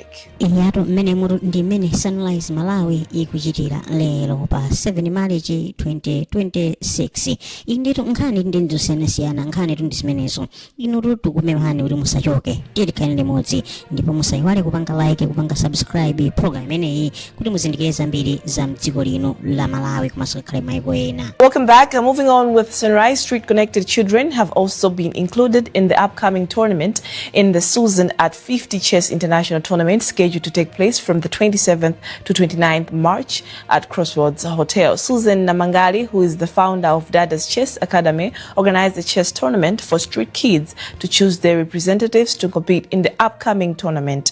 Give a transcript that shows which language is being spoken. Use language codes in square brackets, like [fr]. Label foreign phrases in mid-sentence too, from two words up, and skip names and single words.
[ny] Iyato mmene mutu ndi mmene Sunrise Malawi ikuchitira lero pa 7 March 2026. Indetu nkhani ndi ndosiyanasiyana nkhani tu ndizimenezo. Inu tukumemani kuti musachoke. Tiyerekane limodzi ndipo musayiwale kupanga like kupanga subscribe program imeneyi kuti muzindikire zambiri za mdziko lino la Malawi komanso ngakhale maiko ena. [en] Welcome back. Moving on with Sunrise, street connected children have also been included in the upcoming tournament in the Susan at 50 Chess International Tournament scheduled to take place from the 27th to 29th March at Crossroads Hotel. Susan Namangali, who is the founder of Dada's Chess Academy, organized the chess tournament for street kids to choose their representatives to compete in the upcoming tournament.